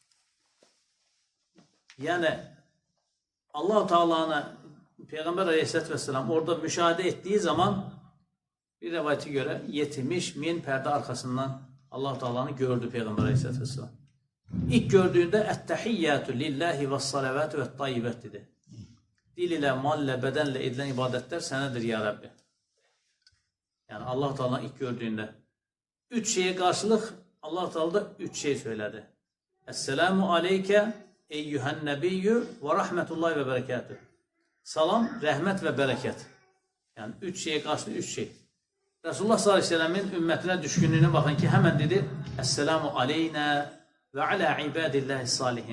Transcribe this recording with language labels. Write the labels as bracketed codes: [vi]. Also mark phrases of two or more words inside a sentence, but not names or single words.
[az] Yəni, Allah-u Teala'nı Peyğəmbər [ar] عليه الصلاة والسلام [az] orada müşahidə etdiyi zaman bir rəvayətə görə 70.000 pərdə arxasından Allah-u Teala'nı gördü Peyğəmbər [ar] عليه الصلاة والسلام. [az] İlk gördüyündə [ar] التحيات لله والصلوات والطيبات [az] dedi. Dil ilə, mal ilə, bədənlə edilən ibadətlər sənədir, ya Rəbbi. Yəni, Allah-u Teala'nı ilk gördüyündə. [tr] Üç şeye karşılık Allah Teala da üç şey söyledi. [ar] السلام عليك أيها النبي ورحمة الله وبركاته. [tr] Salam, rahmet ve bereket. Yani üç şeye karşılık üç şey. Resulullah [ar] صلى الله عليه وسلم [tr] ümmetine düşkünlüğüne bakın ki hemen dedi [ar] السلام علينا وعلى عباد الله الصالحين.